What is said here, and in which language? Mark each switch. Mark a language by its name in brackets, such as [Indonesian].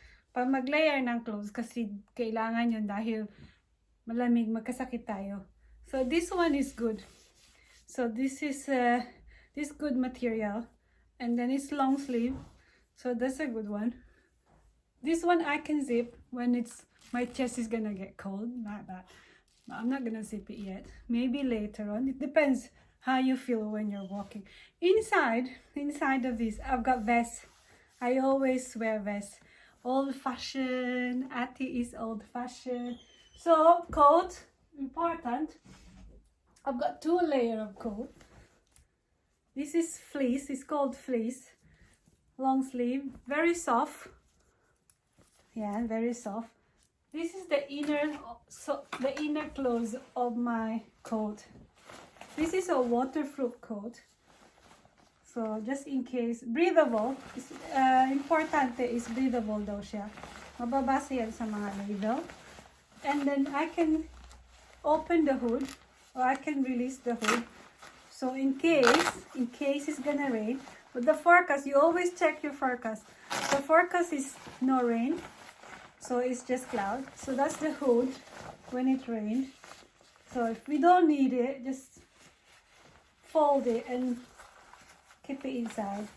[Filipino] Pag mag-layer ng clothes kasi kailangan yun dahil malamig, magkasakit tayo. [English] So, this one is good. So this is this good material, and then it's long sleeve, so that's a good one. This one I can zip when it's my chest is gonna get cold, like that. But I'm not gonna zip it yet. Maybe later on. It depends how you feel when you're walking. Inside of this, I've got vests. I always wear vests. Old fashioned. Ati is old fashioned. So coat important. I've got 2 layers of coat. This is fleece. It's called fleece. Long sleeve. Very soft. Yeah, very soft. This is the inner clothes of my coat. This is a waterproof coat. So just in case, breathable. [Filipino] Importante [English] is breathable [Filipino] daw siya. Mababasa yan sa mga label. [English] And then I can open the hood. Or I can release the hood. So in case it's gonna rain. But the forecast, you always check your forecast. The forecast is no rain. So it's just cloud. So that's the hood when it rains. So if we don't need it, just fold it and keep it inside.